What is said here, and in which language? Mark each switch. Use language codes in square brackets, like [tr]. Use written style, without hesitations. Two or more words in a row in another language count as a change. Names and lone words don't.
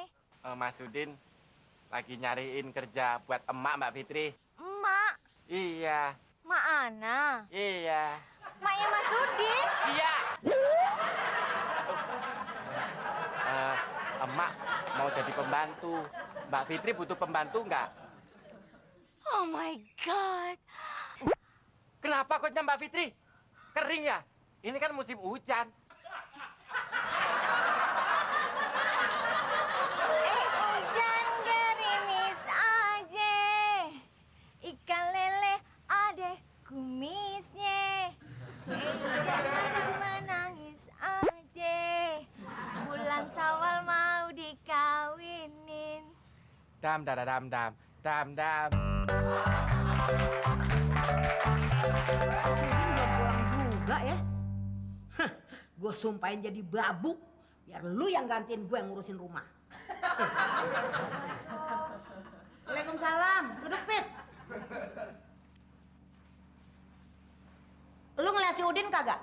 [id] Mas Udin lagi nyariin kerja buat emak, Mbak Fitri. Emak, Iya, Mak Ana, iya. maknya Mas Udin. Iya. Emak mau jadi pembantu. Mbak Fitri butuh pembantu nggak? [en] Oh my God. [id] Kenapa kotnya Mbak Fitri? Kering ya? Ini kan musim hujan. Hujan gerimis aja, ikan lele ada kumisnya. Jangan menangis aja, bulan Syawal mau dikawinin. Dam, dam, dam, dam, dam, dam. Si Udin belum pulang juga ya. Gue sumpahin jadi babu, biar lu yang gantiin gue ngurusin rumah. Waalaikumsalam. Duduk, Pit. Lu ngeliat si Udin kagak?